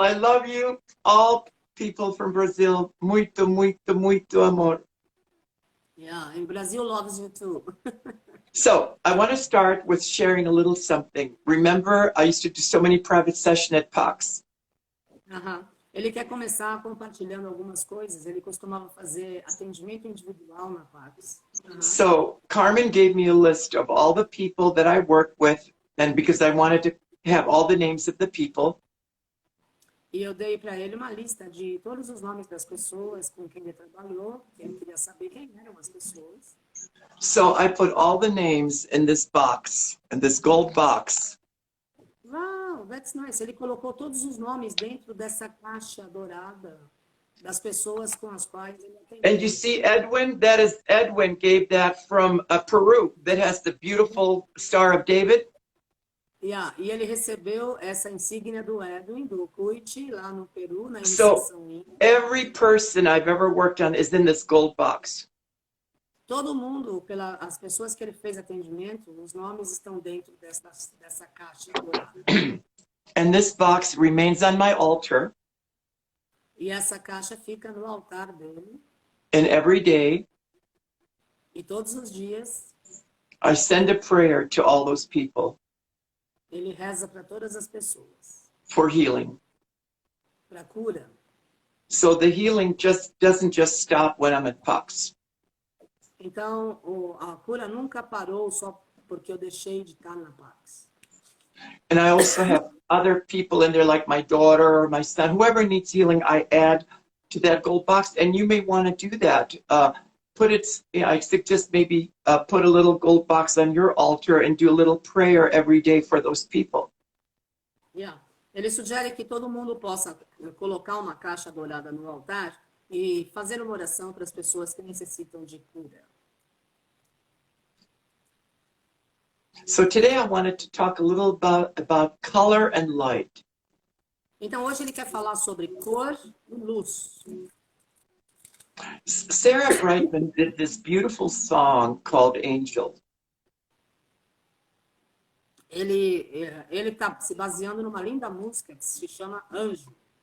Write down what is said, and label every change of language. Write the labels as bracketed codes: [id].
[en] I love you, all people from Brazil. [pt] Muito, muito, muito amor. [en] Yeah, and Brazil loves you too. So, I want to start with sharing a little something. Remember, I used to do so many private sessions at Pax. [pt] Ele quer começar compartilhando algumas coisas. Ele costumava fazer atendimento individual na Pax. [en] So, Carmen gave me a list of all the people that I work with, and because I wanted to have all the names of the people. [pt] E eu dei para ele uma lista de todos os nomes das pessoas com quem ele trabalhou, que ele queria saber quem eram as pessoas. [en] So I put all the names in this box, in this gold box. Wow, that's nice. [pt] Ele colocou todos os nomes dentro dessa caixa dourada das pessoas com as quais ele atendeu. [en] And you see Edwin, that is Edwin gave that from Peru, that has the beautiful Star of David. [pt] Yeah, e ele recebeu essa insígnia do Edwin, do Quartz, lá no Peru, na iniciação. [en] So every person I've ever worked on is in this gold box. [pt] Todo mundo, as pessoas que ele fez atendimento, os nomes estão dentro dessa caixa dourada. [en] And this box remains on my altar. [pt] E essa caixa fica no altar dele. [en] And every day, [pt] e todos os dias, [en] I send a prayer to all those people. [pt] Ele reza para todas as pessoas. [en] For healing. [pt] Para cura. [en] So the healing doesn't just stop when I'm at Pax. [pt] Então, a cura nunca parou só porque eu deixei de estar na Pax. [en] And I also have other people in there, like my daughter or my son, whoever needs healing, I add to that gold box. And you may want to do that. I suggest maybe put a little gold box on your altar and do a little prayer every day for those people. Yeah. [pt] Ele sugere que todo mundo possa colocar uma caixa dourada no altar e fazer uma oração para as pessoas que necessitam de cura. [en] So today I wanted to talk a little about color and light. [pt] Então hoje ele quer falar sobre cor e luz. [en] Sarah Brightman did this beautiful song called Angel. [pt] Ele está se baseando numa linda música que se chama Anjo.